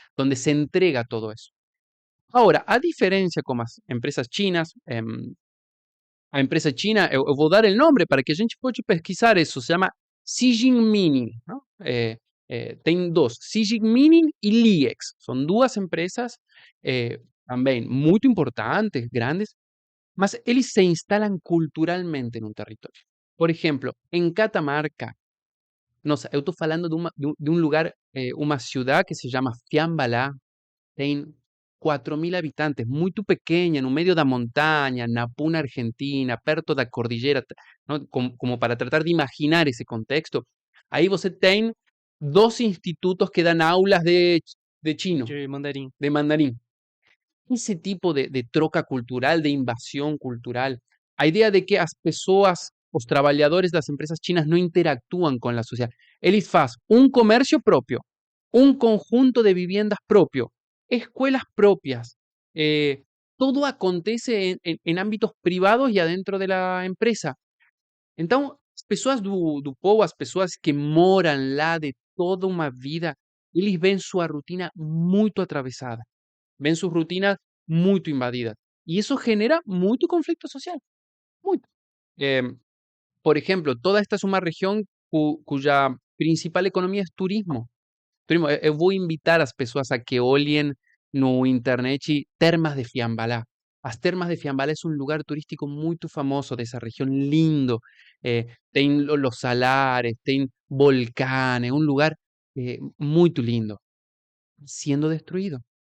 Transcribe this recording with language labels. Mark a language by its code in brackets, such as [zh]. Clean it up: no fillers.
[es] Donde se entrega todo eso. Ahora, a diferencia con las empresas chinas, a empresa china, eu vou dar el nombre [pt] para que a gente pode pesquisar [es] eso, se llama Xijin Mining, ¿no? Tem dos, Xijin Mining y Liex, son dos empresas también muy importantes, grandes, mas eles se instalan culturalmente en un territorio. Por ejemplo, en Catamarca, nossa, eu estou falando de un lugar, uma ciudad que se llama Fiambalá, tem 4.000 habitantes, muito pequena, no meio da montanha, na Puna Argentina, perto da cordillera, ¿no? Como para tratar de imaginar ese contexto. Aí você tem dos institutos que dan aulas de chino, [pt] De mandarim. de mandarim. Esse tipo de troca cultural, de invasão cultural, a ideia de que as pessoas os trabalhadores das empresas chinas [es] não interactúan con la sociedad. Eles faz un comercio propio, un conjunto de viviendas propio, escuelas propias, todo acontece en ámbitos privados e adentro de la empresa. [pt] Então, as pessoas do povo, as pessoas que moram lá de toda uma vida, eles veem sua rotina muito atravessada, veem suas rotinas muito invadidas. E isso genera muito conflito social, muito. [es] Eh, por ejemplo, toda esta es una región cuya principal economía es turismo. Turismo. [pt] Eu vou invitar as pessoas a que olhem no internet Termas de Fiambalá. As Termas de Fiambalá es un lugar turístico muito famoso dessa região, lindo. [es] Tem los salares, tem volcanes, un lugar muito lindo, siendo destruido.